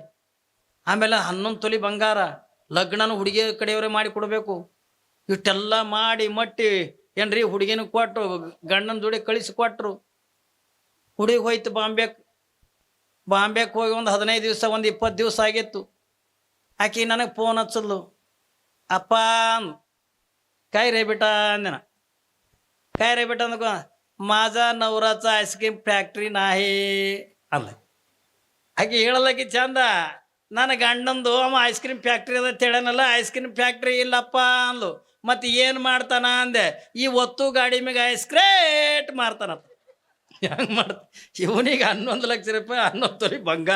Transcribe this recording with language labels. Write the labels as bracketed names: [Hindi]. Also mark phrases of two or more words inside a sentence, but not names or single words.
[Kannada] ಆಮೇಲೆ 11 ತೊಲಿ ಬಂಗಾರ, ಲಗ್ನನೂ ಹುಡುಗಿ ಕಡೆಯವರೇ ಮಾಡಿ ಕೊಡಬೇಕು. ಇಷ್ಟೆಲ್ಲ ಮಾಡಿ ಮಟ್ಟಿ ಏನ್ರಿ ಹುಡುಗಿನ ಕೊಟ್ಟು ಗಂಡನ ಜೋಡಿ ಕಳಿಸಿ ಕೊಟ್ಟರು. ಹುಡುಗಿ ಹೋಯ್ತು ಬಾಂಬೆಗೆ ಹೋಗಿ ಒಂದು 15 ದಿವಸ ಒಂದು 20 ದಿವಸ ಆಗಿತ್ತು. ಆಕಿ ನನಗೆ ಫೋನ್ ಹಚ್ಚಲ್ಲು. ಅಪ್ಪ [Marathi] काय रे बेटा अंदे ना, काय रे बेटा नको, माझा नवराचा आईस्क्रीम ಫ್ಯಾಕ್ಟ್ರಿ नाही [Kannada] ಅಲ್ಲ. ಆಕೆ ಹೇಳಲಕ್ಕೆ ಚಂದ, ನನ್ನ ಗಂಡಂದು ಅವ ಐಸ್ ಕ್ರೀಮ್ ಫ್ಯಾಕ್ಟ್ರಿ ಅದ ಹೇಳನಲ್ಲ, ಐಸ್ ಕ್ರೀಮ್ ಫ್ಯಾಕ್ಟ್ರಿ ಇಲ್ಲಪ್ಪ ಅಂದ್ಲು. ಮತ್ತು ಏನು ಮಾಡ್ತಾನ ಅಂದೆ, ಈ ಒತ್ತು ಗಾಡಿ ಮ್ಯಾಗ ಐಸ್ ಕ್ರೇಟ್ ಮಾರ್ತಾನತ್ತ. ಹೆಂಗೆ ಮಾಡ್ತ ಇವನಿಗೆ 11 ಲಕ್ಷ ರೂಪಾಯಿ 11 ತೊಲಿ ಬಂಗಾರ.